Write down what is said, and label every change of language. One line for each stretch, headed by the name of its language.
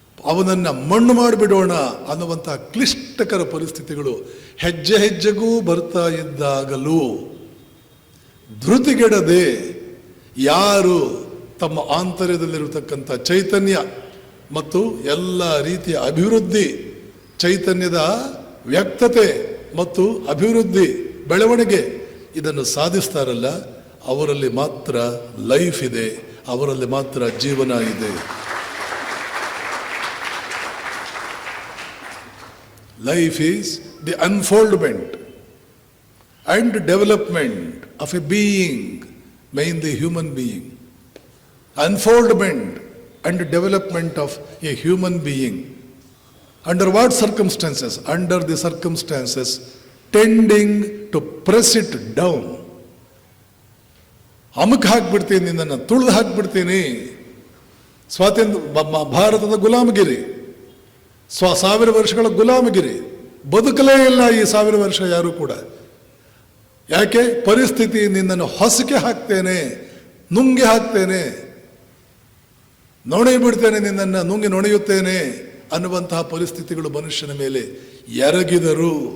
Kannada: ಅವನನ್ನು ಮಣ್ಣು ಮಾಡಿಬಿಡೋಣ ಅನ್ನುವಂಥ ಕ್ಲಿಷ್ಟಕರ ಪರಿಸ್ಥಿತಿಗಳು ಹೆಜ್ಜೆ ಹೆಜ್ಜೆಗೂ ಬರ್ತಾ ಇದ್ದಾಗಲೂ ಧೃತಿಗೆಡದೆ ಯಾರು ತಮ್ಮ ಆಂತರ್ಯದಲ್ಲಿರತಕ್ಕಂಥ ಚೈತನ್ಯ ಮತ್ತು ಎಲ್ಲ ರೀತಿಯ ಅಭಿವೃದ್ಧಿ, ಚೈತನ್ಯದ ವ್ಯಕ್ತತೆ ಮತ್ತು ಅಭಿವೃದ್ಧಿ, ಬೆಳವಣಿಗೆ ಇದನ್ನು ಸಾಧಿಸ್ತಾರಲ್ಲ, ಅವರಲ್ಲಿ ಮಾತ್ರ ಲೈಫ್ ಇದೆ, ಅವರಲ್ಲಿ ಮಾತ್ರ ಜೀವನ ಇದೆ.
English: Life is the unfoldment and development of a being, mainly human being. Unfoldment and development of a human being. Under what circumstances? Under the circumstances tending to press it down.
Kannada: ಅಮುಕ್ ಹಾಕ್ಬಿಡ್ತೀನಿ, ನಿನ್ನನ್ನು ತುಳಿದು ಹಾಕ್ಬಿಡ್ತೀನಿ. ಸ್ವಾತಂತ್ರ್ಯ ಭಾರತದ ಗುಲಾಮಗಿರಿ, 1000 ವರ್ಷಗಳ ಗುಲಾಮಗಿರಿ, ಬದುಕಲೇ ಇಲ್ಲ ಈ 1000 ವರ್ಷ ಯಾರು ಕೂಡ. ಯಾಕೆ? ಪರಿಸ್ಥಿತಿ ನಿನ್ನನ್ನು ಹೊಸಕೆ ಹಾಕ್ತೇನೆ, ನುಂಗಿ ಹಾಕ್ತೇನೆ, ನೊಣೆ ಬಿಡ್ತೇನೆ, ನಿನ್ನನ್ನು ನುಂಗಿ ನೊಣೆಯುತ್ತೇನೆ ಅನ್ನುವಂತಹ ಪರಿಸ್ಥಿತಿಗಳು ಮನುಷ್ಯನ ಮೇಲೆ ಎರಗಿದರು.